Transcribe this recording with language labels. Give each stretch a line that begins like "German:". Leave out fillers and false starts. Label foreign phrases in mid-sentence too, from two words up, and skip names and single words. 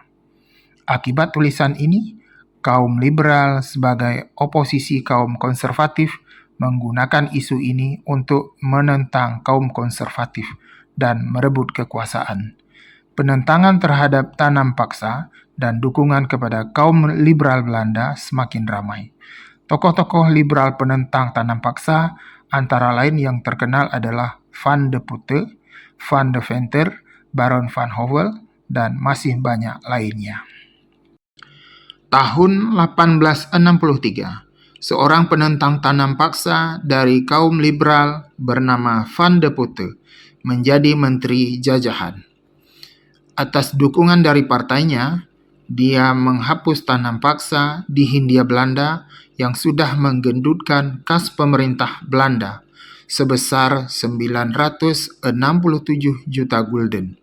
Indonesian: Akibat tulisan ini, kaum liberal sebagai oposisi kaum konservatif menggunakan isu ini untuk menentang kaum konservatif dan merebut kekuasaan. Penentangan terhadap tanam paksa dan dukungan kepada kaum liberal Belanda semakin ramai. Tokoh-tokoh liberal penentang tanam paksa antara lain yang terkenal adalah Van de Putte, Van de Venter, Baron van Howell, dan masih banyak lainnya. Tahun 1863, seorang penentang tanam paksa dari kaum liberal bernama Van de Putte menjadi menteri jajahan. Atas dukungan dari partainya, dia menghapus tanam paksa di Hindia Belanda yang sudah menggendutkan kas pemerintah Belanda sebesar 967 juta gulden.